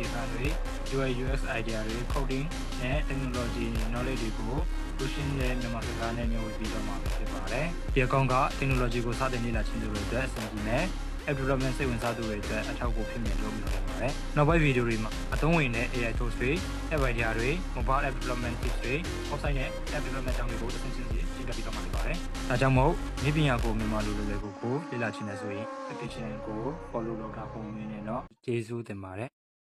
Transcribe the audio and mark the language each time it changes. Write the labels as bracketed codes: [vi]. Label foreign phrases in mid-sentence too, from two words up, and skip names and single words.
[my] ခံတွေ [en] UI UX idea [my] တွေ coding နဲ့ [en] technology knowledge [my] တွေကိုလူရှင်းတဲ့မြန်မာစကားနဲ့မျိုးဝေပြီးတော့မှာဖြစ်ပါတယ်။ဒီအကောင့်က technology ကိုစတင်လေ့လာခြင်းတွေအတွက်အဆင်ပြေမယ်။ [en] app development [my] စိတ်ဝင်စားသူတွေအတွက်အထောက်အကူဖြစ်မယ်လို့ပြောနိုင်ပါတယ်။နောက်ပိုင်းဗီဒီယိုတွေမှာအသုံးဝင်တဲ့ [en] AI tools [my] တွေ [en] app idea [my] တွေ [en] mobile app development tips [my] တွေ website နဲ့ [en] app development [my] ကြောင်းတွေကိုတစ်ဆင့်ချင်းစီရှင်းပြပြီးတော့မှာဖြစ်ပါတယ်။ဒါကြောင့်မို့ဒီပညာကိုမြန်မာလူတွေကိုလေ့လာခြင်းနဲ့ဆိုရင် efficient ကို follow လုပ်တာပုံမြင်နေတော့ကျေးဇူးတင်ပါတယ်